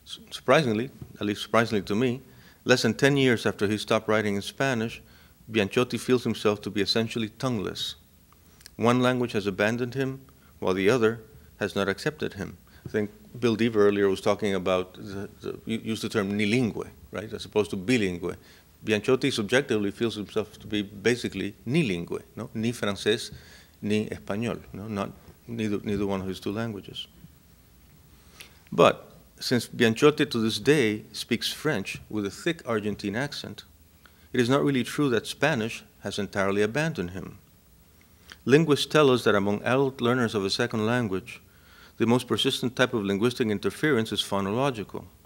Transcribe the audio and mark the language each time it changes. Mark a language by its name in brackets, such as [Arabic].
[English] Surprisingly, at least surprisingly to me, less than 10 years after he stopped writing in Spanish, Bianchotti feels himself to be essentially tongueless. One language has abandoned him, while the other has not accepted him. I think Bill Deaver earlier was talking about, used the term nilingue, right, as opposed to bilingue. Bianchotti subjectively feels himself to be basically nilingue, no? [Spanish] Ni francés, ni español, no? [English] Not neither one of his two languages. But since Bianchotti to this day speaks French with a thick Argentine accent, it is not really true that Spanish has entirely abandoned him. Linguists tell us that among adult learners of a second language, the most persistent type of linguistic interference is phonological.